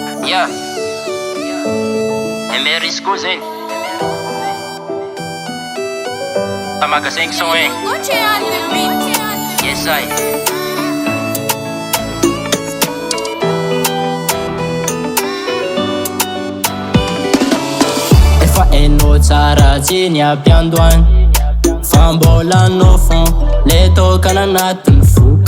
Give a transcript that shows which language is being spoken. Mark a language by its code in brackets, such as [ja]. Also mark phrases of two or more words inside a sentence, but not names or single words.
[en] Yeah. Emerisco zegny tamagasaigny son hein. Yes I. [mg] Efa hainao tsara tseny aby andohany fa mbola anao fon le tokana anatin'ny foko.